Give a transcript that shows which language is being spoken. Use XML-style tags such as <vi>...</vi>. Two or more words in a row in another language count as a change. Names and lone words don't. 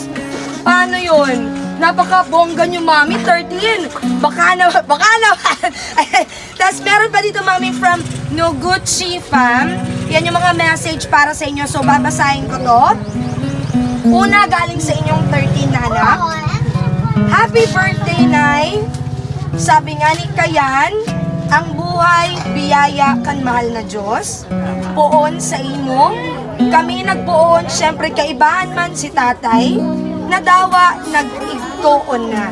<tl>Paano yun? Napaka-bongga nyo, Mami. 13. Baka naman. Tapos meron pa dito, Mami, from Noguchi Fam. Yan yung mga message para sa inyo. So, babasahin ko to. Una, galing sa inyong 13 na anak.</tl> <en>Happy birthday, Nay!</en> <tl>Sabi nga ni Kayan, ang buhay, biyaya kan mahal na Diyos.</tl> <bik>Poon sa imo. Kami nagpoon, syempre kaibahan man si tatay. Nadawa, nag-igtoon na.</bik>